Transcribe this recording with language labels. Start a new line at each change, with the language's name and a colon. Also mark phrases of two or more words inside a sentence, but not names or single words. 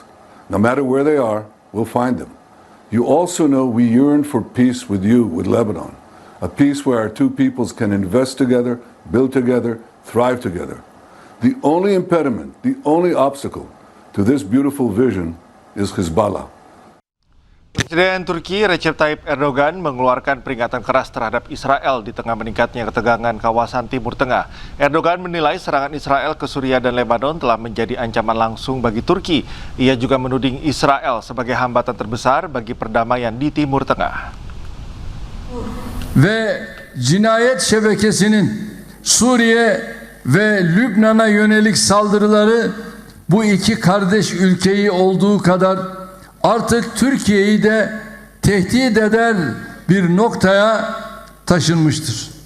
English: No matter where they are, we'll find them. You also know we yearn for peace with you, with Lebanon. A peace where our two peoples can invest together, build together, thrive together. The only impediment, the only obstacle to this beautiful vision is Hezbollah.
Indonesian: Presiden Turki Recep Tayyip Erdogan mengeluarkan peringatan keras terhadap Israel di tengah meningkatnya ketegangan kawasan Timur Tengah. Erdogan menilai serangan Israel ke Suriah dan Lebanon telah menjadi ancaman langsung bagi Turki. Ia juga menuding Israel sebagai hambatan terbesar bagi perdamaian di Timur Tengah.
Turkish: Ve cinayet şebekesinin Suriye ve Lübnan'a yönelik saldırıları bu iki kardeş ülkeyi olduğu kadar artık Türkiye'yi de tehdit eder bir noktaya taşınmıştır.